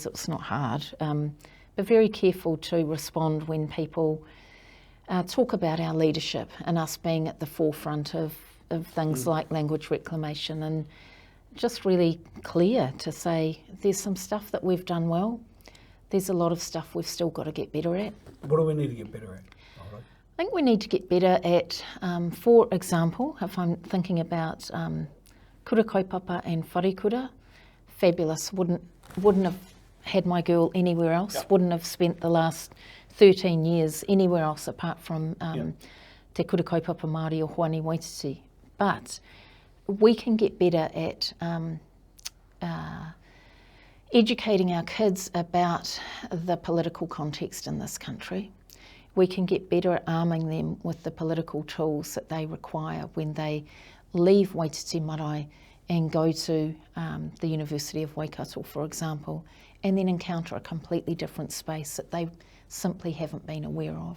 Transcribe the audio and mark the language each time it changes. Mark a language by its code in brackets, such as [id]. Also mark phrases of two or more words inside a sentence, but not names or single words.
[en] It's not hard, but very careful to respond when people talk about our leadership and us being at the forefront of things like language reclamation, and just really clear to say there's some stuff that we've done well, there's a lot of stuff we've still got to get better at. What do we need to get better at? I think we need to get better at, for example, if I'm thinking about [mi] kura kaupapa [en] and wharekura, fabulous, wouldn't have had my girl anywhere else, wouldn't have spent the last 13 years anywhere else apart from [mi] te kura kaupapa Māori [en] or Hoani Waititi. But we can get better at educating our kids about the political context in this country. We can get better at arming them with the political tools that they require when they leave Waititi Marae and go to the University of Waikato, for example, and then encounter a completely different space that simply haven't been aware of.